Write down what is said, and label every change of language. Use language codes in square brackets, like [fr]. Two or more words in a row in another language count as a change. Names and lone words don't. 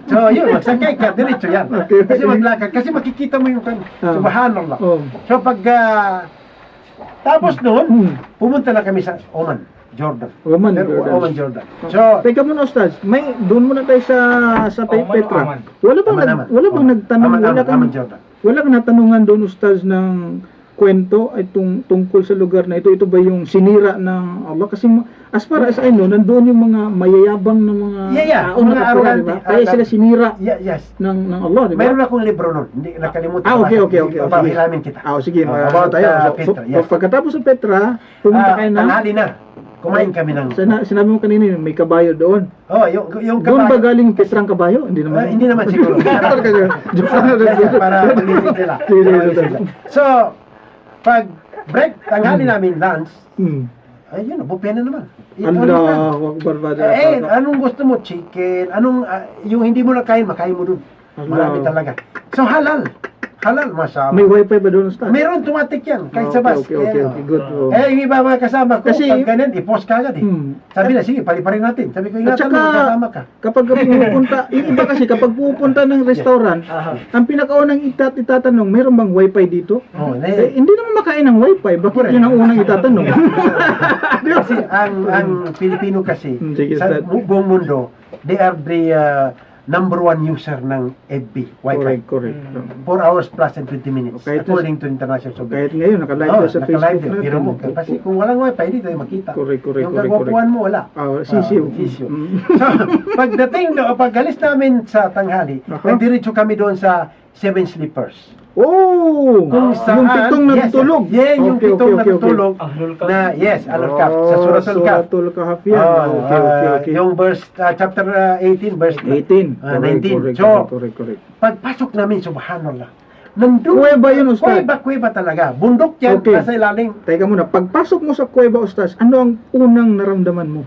[tl] So, yun, magsakay ka, diretso yan. Okay. Kasi maglakad, kasi makikita mo yung subhanallah. Oh. So, pag, tapos noon, Hmm. pumunta na kami sa Oman, Jordan. Oman, Pero, Jordan. Oman, Jordan. So, Teka muna, Ustaz. May doon muna tayo sa Petra. Aman. Wala bang Aman. wala bang Oman. nagtanong, Aman, Jordan. wala kang natanungan doon, Ustaz, ng kwento ay tungkol sa lugar na ito. Ito ba yung sinira ng Allah? [en] Kasi as far as I know, [tl] nandoon yung mga mayayabang na mga tao Mga na kapura, arrogante, diba? Kaya sila sinira Yes. ng Allah, di ba? Mayroon akong libro nun. Hindi nakalimutan. Okay. Papahilamin kita. Sige, About tayo. Petra, yes. Pagkatapos sa Petra, pumunta kayo na. Tanghali na. Kumain kami ng... Sinabi mo kanina, may kabayo doon. Oh, yung Doon ba kabayo. galing Petra ang kabayo? Hindi naman. Hindi naman siguro. Para magising sila. So, pag break, tanghali namin lunch, ayun, buffet na naman. Allah, Akbar bada. Anong gusto mo? Chicken? Yung hindi mo na kain, makain mo dun. Marami Allah. talaga. So, halal. Halal, masya May Allah. wifi ba doon, Ustaz? Meron tumatik yan, kahit sa bus. [en] Okay, good. Oh. [tl] Yung iba mga kasama ko, Kasi- pag ganyan, i-post ka agad eh. Sabi na, sige, paliparin natin. Sabi ko, At ingatan saka, mo, kasama ka. kapag pupunta, yung iba kasi, kapag pupunta ng restaurant, ang pinakaunang itatanong, meron bang wifi dito? Oh, Hindi naman makain ng wifi, bakit Correct. yun ang unang itatanong? kasi ang Pilipino kasi, Sige, sa Ustad. buong mundo, [en] they are the #1 user ng FB, [tl] Wi-Fi. Correct. [en] 4 hours plus and 20 minutes, [tl] Kahit [en] according to International Survey. [tl] Kahit ngayon, nakalive Oh, tayo sa naka-live Facebook din. natin. Biro mo. Kasi kung walang Wi-Fi, hindi tayo makita. Correct. Yung kagwapuan mo, wala. Sisiw. Sisiw. So, pagdating doon, pag-alis namin sa tanghali, nagdiretso kami doon sa 7 Sleepers. Oh! Kung saan, Yung pitong natutulog. Yes, yung Okay, pitong okay. natutulog. Ahlul Kahf. Na, yes, Ahlul Kahf. Sa Suratul Kahf. Suratul Kahf yan. Okay. Yung verse, chapter 18, verse 18. 19. Correct. So, Correct. pagpasok namin, subhanallah, nandun. Kuweba yun, Ustad. Kuweba talaga. Bundok yan, Okay. nasa ilalim. Teka muna, pagpasok mo sa kuweba, Ustaz, ano ang unang naramdaman mo?